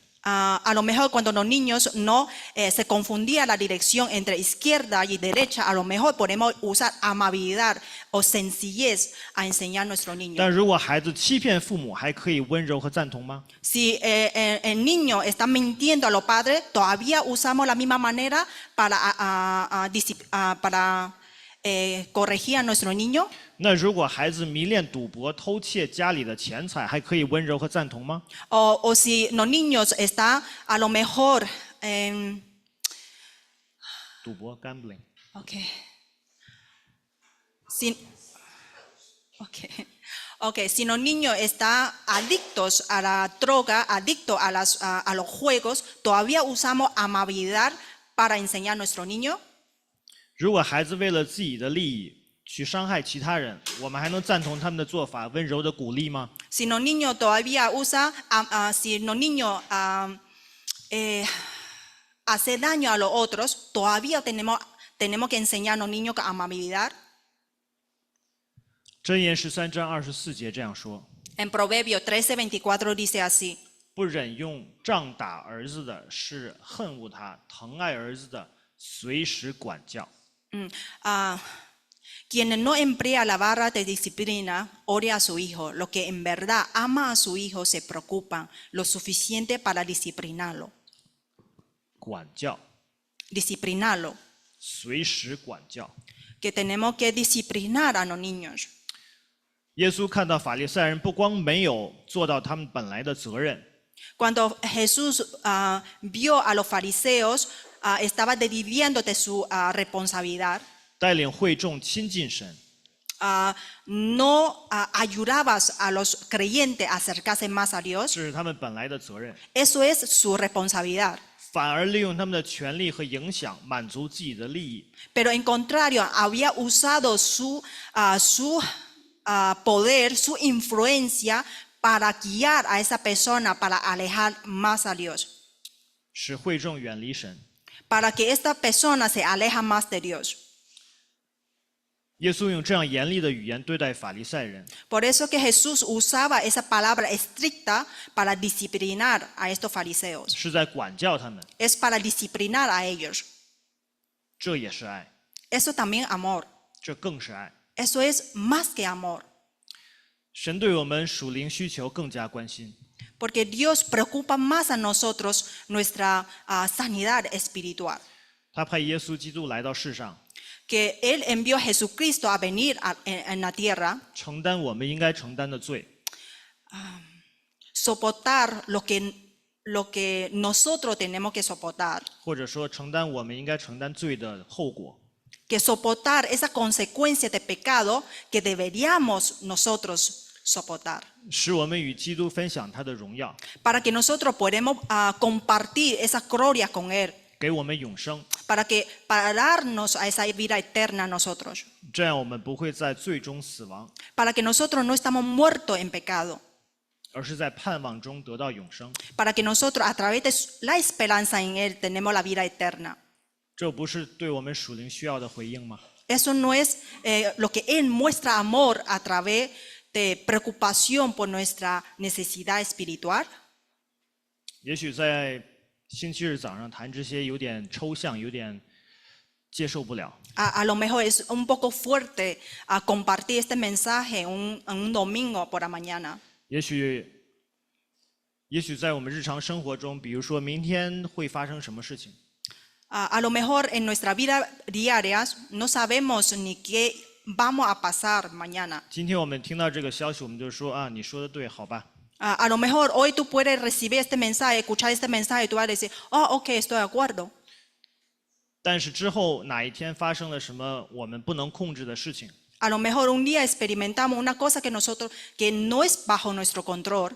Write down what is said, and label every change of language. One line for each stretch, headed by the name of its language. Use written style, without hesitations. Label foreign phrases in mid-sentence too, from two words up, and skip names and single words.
Spanish: A lo mejor cuando los niños no se confundía la dirección entre izquierda y derecha, a lo mejor podemos usar amabilidad o sencillez a enseñar a nuestros niños.
Chinese: 但如果孩子欺骗父母，还可以温柔和赞同吗？
Spanish: Si el niño está mintiendo a los padres, todavía usamos la misma manera para corregir a nuestro niño.
Chinese: 那如果孩子迷恋赌博、偷窃家里的钱财，还可以温柔和赞同吗？
Spanish: O si los niños están a lo mejor
Chinese: 赌博 （gambling）。
Spanish: Okay. Si los niños están adictos a la droga, adictos a los juegos, todavía usamos amabilidad para enseñar a nuestro niño.
Chinese: 如果孩子为了自己的利益去伤害其他人，我们还能赞同他们的做法，温柔的鼓励吗？
Spanish: Si los niños todavía usan, si los niños hacen daño a los otros, todavía tenemos que enseñar a los niños con amabilidad.
Chinese: 箴言13章24节这样说：
Spanish: En Proverbios 13:24 dice así.
Chinese: 不忍用杖打儿子的是恨恶他，疼爱儿子的随时管教。
Spanish: Quien no emplea la vara de disciplina odia a su hijo. Los que en verdad ama a su hijo se preocupan lo suficiente para disciplinarlo.
Chinese: 管教，
Spanish: Disciplinarlo.
Chinese: 随时管教。
Spanish: Que tenemos que disciplinar a los niños.
Chinese: 耶稣看到法利赛人不光没有做到他们本来的责任，
Spanish: Cuando Jesús vio a los fariseos, estaba desviando de su responsabilidad.
Chinese: 带领会众亲近神，
Spanish: No ayudabas a los creyentes a acercarse más a
Chinese: 这
Spanish: Dios.
Chinese: 是他们本来的责任，
Spanish: Eso es su responsabilidad.
Chinese: 反而利用他们的权力和影响满足自己的利益。
Spanish: Pero en contrario, había usado su poder, su influencia para guiar a esa persona para alejar más a Dios,
Chinese: 使会众远离神。
Spanish: para que esta persona se aleja más de Dios.
Chinese: 耶稣用这样严厉的语言对待法利赛人，
Spanish: Por eso que Jesús usaba esa palabra estricta para disciplinar a estos fariseos.
Chinese: 是在管教他们，
Spanish: Es para disciplinar a ellos.
Chinese: 这也是爱，
Spanish: Eso también amor.
Chinese: 这更是爱。
Spanish: Eso es más que amor.
Chinese: 神对我们属灵需求更加关心，
Spanish: Porque Dios preocupa más a nosotros nuestra sanidad espiritual.
Chinese: 他派耶稣基督来到世上，
Spanish: Que Él envió a Jesucristo a venir en la tierra,
Chinese: 承担我们应该承担的罪，
Spanish: soportar lo que nosotros tenemos que soportar.
Chinese: 或者说承担我们应该承担罪的后果。
Spanish: Que soportar esa consecuencia de pecado que deberíamos nosotros soportar.
Chinese: 使我们与基督分享他的荣耀，
Spanish: Para que nosotros podamos compartir esa gloria con Él.
Chinese: 给我们永生，
Spanish: Para darnos a esa vida eterna a nosotros.
Chinese: 这样我们不会在罪中死亡，
Spanish: Para que nosotros no estamos muertos en pecado.
Chinese: 而是在盼望中得到永生。
Spanish: Para que nosotros a través de la esperanza en Él tenemos la vida eterna.
Chinese: 这不是对我们属灵需要的回应吗？
Spanish: Eso no es lo que Él muestra amor a través de preocupación por nuestra necesidad espiritual.
Chinese: 也许在星期日早上谈这些有点抽象，有点接受不了。
Spanish: A lo mejor es un poco fuerte compartir este mensaje un domingo por la mañana.
Chinese: 也许在我们日常生活中，比如说明天会发生什么事情，
Spanish: A lo mejor en nuestra vida diaria no sabemos ni qué vamos a pasar mañana.
Chinese: 今天我们听到这个消息，我们就说啊，你说的对，好吧。
Spanish: A lo mejor hoy tú puedes recibir este mensaje, escuchar este mensaje y tú vas a decir, oh, ok, estoy de acuerdo.
Chinese: 但是之后哪一天发生了什么我们不能控制的事情，
Spanish: A lo mejor un día experimentamos una cosa que no es bajo nuestro control.